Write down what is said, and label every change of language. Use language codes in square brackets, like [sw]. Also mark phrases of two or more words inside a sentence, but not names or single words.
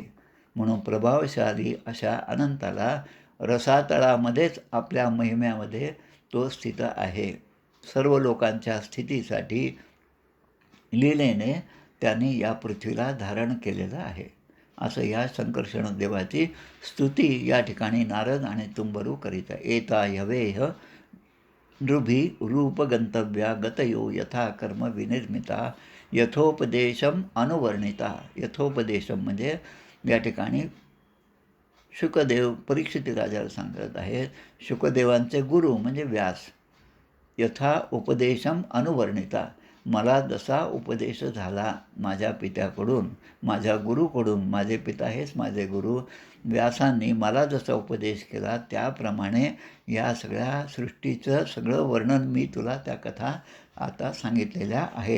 [mr] म्हणून प्रभावशाली अशा अनंताला रसातळामध्येच आपल्या महिम्यामध्ये तो स्थित आहे. सर्व लोकांच्या स्थितीसाठी लीलेने त्यांनी या पृथ्वीला धारण केलेलं आहे. असं या संकर्षण देवाची स्तुती या ठिकाणी नारद आणि तुंबरू करीत आहे. [sa] एता यवेह नृभी रूपगंतव्या गतयो यथा कर्म विनिर्मिता यथोपदेशम अनुवर्णिता. [mr] यथोपदेशम म्हणजे या ठिकाणी शुकदेव परीक्षित राजाला सांगत आहेत. शुकदेवांचे गुरु म्हणजे व्यास. [sa] यथा उपदेशम अनुवर्णिता. [mr] मला जसा उपदेश झाला माझ्या पित्याकडून, माझ्या गुरुकडून, माझे पिता हेच माझे गुरु, व्यासांनी मला जसा उपदेश केला त्याप्रमाणे या सगळ्या सृष्टीचं सगळं वर्णन मी तुला त्या कथा आता सांगितलेल्या आहेत.